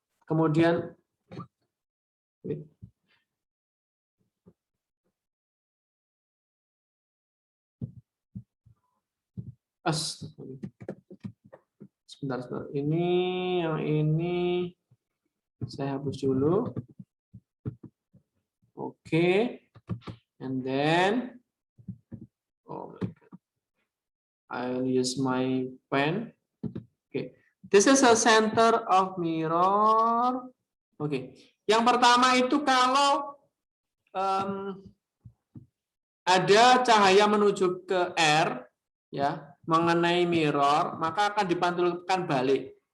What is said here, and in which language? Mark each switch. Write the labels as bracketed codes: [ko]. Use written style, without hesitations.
[id] Kemudian sebentar. Ini yang ini saya hapus dulu. Oke. [en] And then oh my God. I'll use my pen. Okay. This is a center of mirror. Oke. [id] Yang pertama itu kalau ada cahaya menuju ke R, ya, mengenai mirror, maka akan dipantulkan balik.